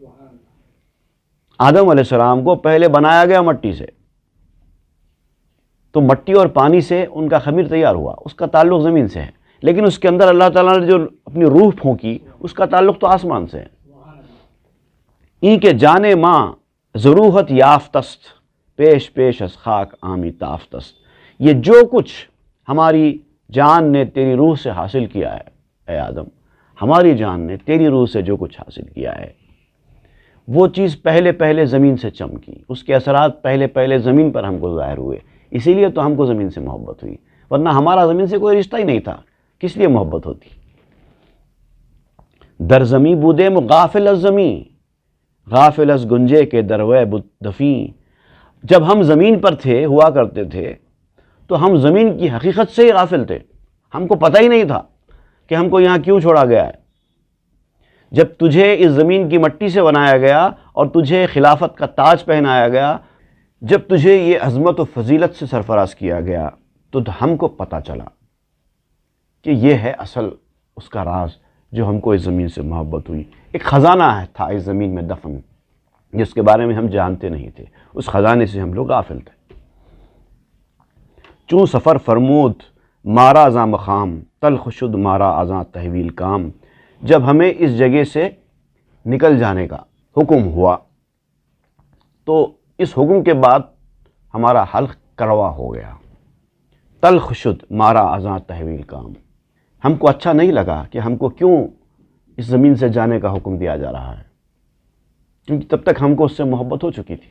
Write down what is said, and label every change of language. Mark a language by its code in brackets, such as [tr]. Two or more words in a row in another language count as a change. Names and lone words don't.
[ur] آدم علیہ السلام کو پہلے بنایا گیا مٹی سے، تو مٹی اور پانی سے ان کا خمیر تیار ہوا، اس کا تعلق زمین سے ہے، لیکن اس کے اندر اللہ تعالیٰ نے جو اپنی روح پھونکی، اس کا تعلق تو آسمان سے ہے۔ [fa] این کے جانے ماں ضرورت یافتست، پیش پیش از خاک آمی تافتست۔ [ur] یہ جو کچھ ہماری جان نے تیری روح سے حاصل کیا ہے اے آدم، ہماری جان نے تیری روح سے جو کچھ حاصل کیا ہے، وہ چیز پہلے پہلے زمین سے چمکی، اس کے اثرات پہلے پہلے زمین پر ہم کو ظاہر ہوئے، اسی لیے تو ہم کو زمین سے محبت ہوئی، ورنہ ہمارا زمین سے کوئی رشتہ ہی نہیں تھا، کس لیے محبت ہوتی؟ [fa] در زمیں بودے غافل از زمیں، غافل از گنجے کے دروے دفیں۔ [ur] جب ہم زمین پر تھے، ہوا کرتے تھے، تو ہم زمین کی حقیقت سے ہی غافل تھے، ہم کو پتہ ہی نہیں تھا کہ ہم کو یہاں کیوں چھوڑا گیا ہے۔ جب تجھے اس زمین کی مٹی سے بنایا گیا اور تجھے خلافت کا تاج پہنایا گیا، جب تجھے یہ عظمت و فضیلت سے سرفراز کیا گیا، تو ہم کو پتہ چلا کہ یہ ہے اصل اس کا راز جو ہم کو اس زمین سے محبت ہوئی۔ ایک خزانہ تھا اس زمین میں دفن، جس کے بارے میں ہم جانتے نہیں تھے، اس خزانے سے ہم لوگ غافل تھے۔ [fa] چون سفر فرمود مارا ازاں مقام، تلخ شد مارا ازاں تحویل کام۔ [ur] جب ہمیں اس جگہ سے نکل جانے کا حکم ہوا، تو اس حکم کے بعد ہمارا حلق کروا ہو گیا۔ [fa] تلخ شد مارا ازاں تحویل کام، [ur] ہم کو اچھا نہیں لگا کہ ہم کو کیوں اس زمین سے جانے کا حکم دیا جا رہا ہے، کیونکہ تب تک ہم کو اس سے محبت ہو چکی تھی۔